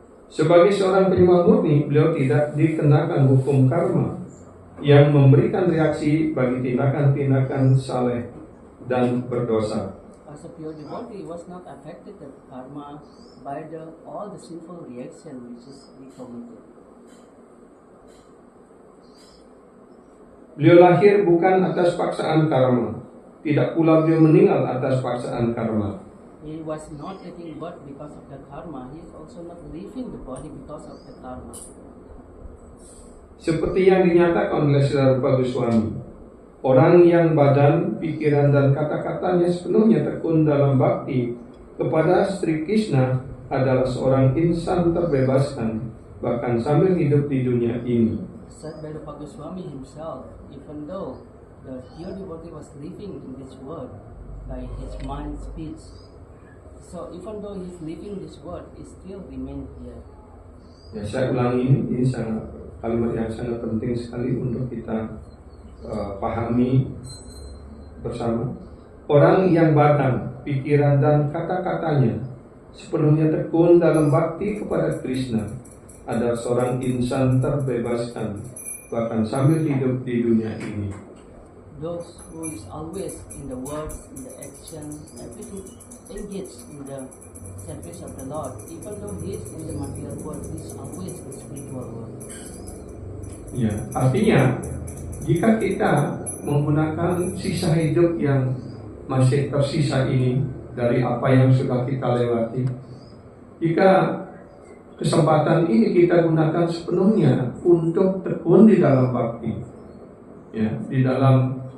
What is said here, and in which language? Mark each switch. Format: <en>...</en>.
<id>Sebagai seorang penyembah murni, beliau tidak dikenakan hukum karma yang memberikan reaksi bagi tindakan-tindakan saleh dan berdosa.</id> <en>As a pure devotee, he was not affected by karma by all the sinful reaction which is he committed.</en> <id>Beliau lahir bukan atas paksaan karma, tidak pula beliau meninggal atas paksaan karma.</id> <en>He was not taking birth because of the karma. He is also not leaving the body because of the karma.</en> <id>Seperti yang dinyatakan oleh Srila Rupa Goswami, orang yang badan, pikiran, dan kata-katanya sepenuhnya tekun dalam bakti kepada Sri Krishna adalah seorang insan terbebaskan, bahkan sambil hidup di dunia ini.</id> <en>Said by Rupa Goswami himself, even though the pure devotee was living in this world by his mind, speech, so even though he is living this world, he still remain here.</en> <id>Ya, saya ulangi ini sangat kalimat yang sangat penting sekali untuk kita pahami bersama. Orang yang badan, pikiran, dan kata-katanya sepenuhnya tekun dalam bakti kepada Krishna adalah seorang insan terbebaskan, bahkan sambil hidup di dunia ini.</id> <en>Those who is always in the words, in the action, everything engaged in the service of the Lord, even though he is in the material world, he is always in the spiritual world.</en> <id>Ya, artinya jika kita menggunakan sisa hidup yang masih tersisa ini dari apa yang sudah kita lewati, jika kesempatan ini kita gunakan sepenuhnya untuk tekun di dalam bakti, ya, di dalam</id>